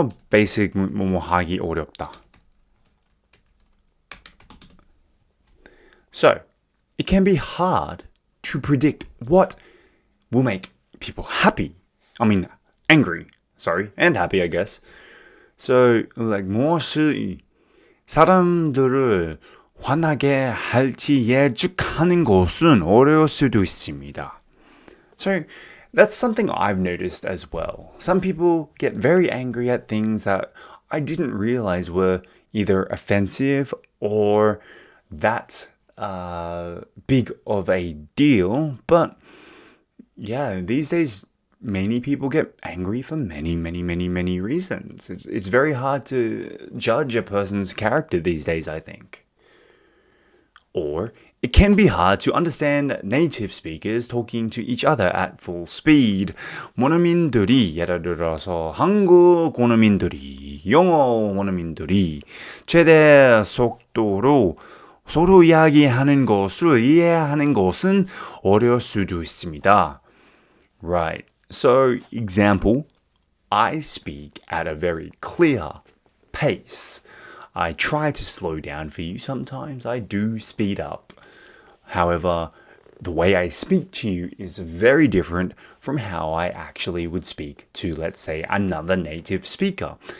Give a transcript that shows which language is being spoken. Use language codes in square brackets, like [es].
[ko] basic 뭐뭐 하기 어렵다. [en] So, it can be hard to predict what will make people happy. Angry. And happy, I guess. [ko] So, 무엇이 사람들을 화나게 할지 예측하는 것은 어려울 수도 있습니다. [en] So, that's something I've noticed as well. Some people get very angry at things that I didn't realize were either offensive or that big of a deal. But yeah, these days, many people get angry for many reasons. It's very hard to judge a person's character these days, I think. Or it can be hard to understand native speakers talking to each other at full speed. [ko] 원어민들이 예를 들어서 한국 원어민들이 영어 원어민들이 최대 속도로 서로 이야기하는 것을 이해하는 것은 어려울 수도 있습니다. [en] Right. So, example, I speak at a very clear pace. I try to slow down for you sometimes. I do speed up. However, the way I speak to you is very different from how I actually would speak to, let's say, another native speaker.